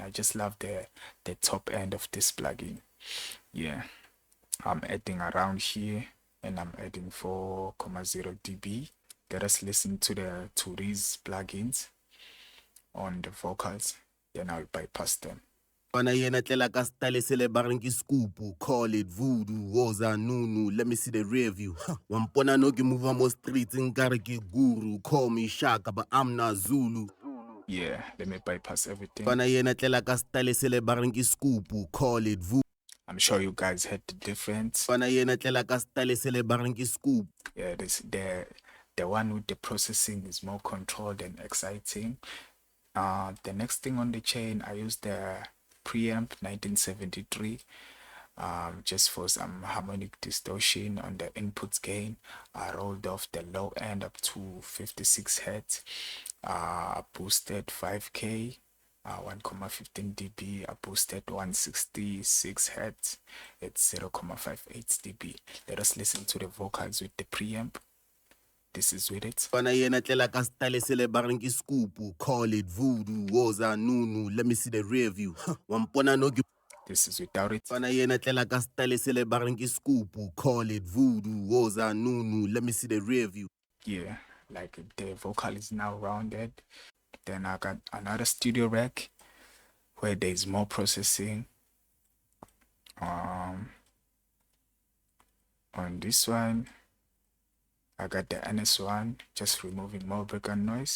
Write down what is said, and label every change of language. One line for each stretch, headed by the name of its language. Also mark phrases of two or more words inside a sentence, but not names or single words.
English: I just love the top end of this plugin. Yeah, I'm adding around here, and I'm adding 4.0 dB. Let us listen to these plugins on the vocals, then I'll bypass them.
Tswana: Bana yena tlela ka style se le bareng ke scoop,
English: call it voodoo,
Zulu: woza nunu,
English: let me see the rear view.
Tswana: Wampona no ke move mo streets nkare ke guru,
English: call me Shaka but I'm not Zulu. Yeah, let me bypass everything.
Tswana: Bana yena tlela ka style se le bareng ke scoop,
English: call it voodoo. I'm sure you guys heard the difference.
Tswana: Bana yena tlela ka style se le bareng ke scoop.
English: Yeah, the one with the processing is more controlled and exciting. The next thing on the chain, I used the Preamp 1973 just for some harmonic distortion on the inputs gain. I rolled off the low end up to 56 Hz. Boosted 5K, 1.15 dB. I boosted 166 Hz. It's 0.58 dB. Let us listen to the vocals with the preamp. This is with it.
Tswana: Bana yena tlela ka style se le bareng ke scoop,
English: call it voodoo,
Zulu: woza nunu,
English: let me see the rear view.
Tswana: Wampona no ke.
English: This is without it.
Tswana: Bana yena tlela ka style se le bareng ke scoop,
English: call it voodoo,
Zulu: woza nunu,
English: let me see the rear view. Yeah, like the vocal is now rounded. Then I got another studio rack where there's more processing. On this one, I got the NS1, just removing more background noise.